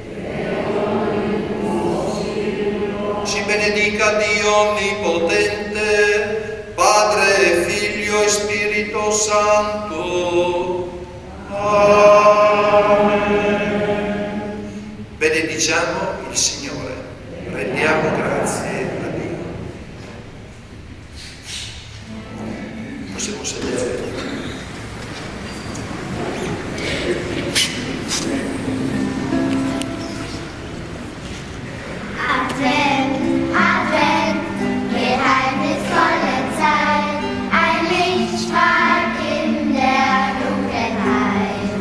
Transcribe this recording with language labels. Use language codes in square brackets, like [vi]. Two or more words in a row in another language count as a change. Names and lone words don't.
[it] Ci benedica Dio Onnipotente, Padre, Figlio e Spirito Santo. Amen. Benediciamo il Signore. Rendiamo grazie. Possiamo sedere. [de] Advent, Advent, geheimnisvolle Zeit, ein Licht strahlt in der Dunkelheit.